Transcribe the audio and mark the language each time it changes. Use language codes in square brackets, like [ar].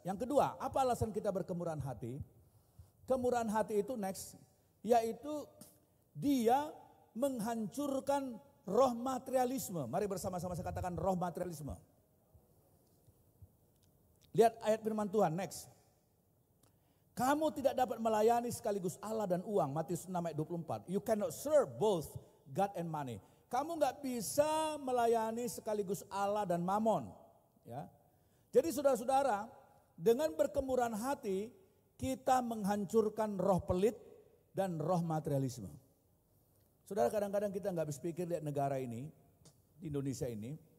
[id] Yang kedua, apa alasan kita berkemurahan hati? Kemurahan hati itu next, yaitu dia menghancurkan roh materialisme. Mari bersama-sama saya katakan roh materialisme. Lihat ayat firman Tuhan, next. Kamu tidak dapat melayani sekaligus Allah dan uang, Matius 6 ayat 24. [en] You cannot serve both God and money. [id] Kamu nggak bisa melayani sekaligus Allah dan mamon. Ya. Jadi saudara-saudara, dengan berkemurahan hati, kita menghancurkan roh pelit dan roh materialisme. Saudara, kadang-kadang kita nggak habis pikir lihat negara ini, di Indonesia ini.